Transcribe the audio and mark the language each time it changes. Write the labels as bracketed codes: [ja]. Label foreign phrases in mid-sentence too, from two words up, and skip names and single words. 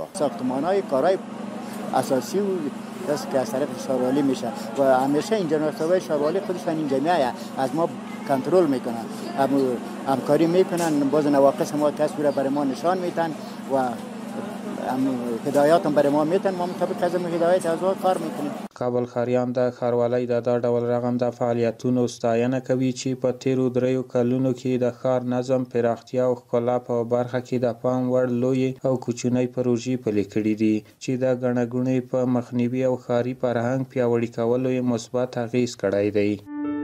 [fa] ساختمان‌های کارهای اساسی دست که از طرف شهروالی میشه و همیشه اینجا نصابای شهروالی خودشان اینجا میآید از ما کنترل میکنن، همکاری میکنن، باز نواقص ما تصویر برای ما نشان میدن و هدایات هم برای ما میتن، ما مطابق از هدایت از کار میکنیم. [ps] کابل ښاریان د ښاروالۍ د دا ډول رغم د فعالیتونو ستاینه کوي چې په تیرو 3 کلونو کې د ښار نظم، پراختیا او ښکلا په برخه کې د پام وړ لوی او کوچنۍ پروژې پلي کړي دي چې د ګڼه ګوڼې په مخنیوي او ښاري فرهنګ پیاوړي کولو یې مثبت اغېز کړی دی.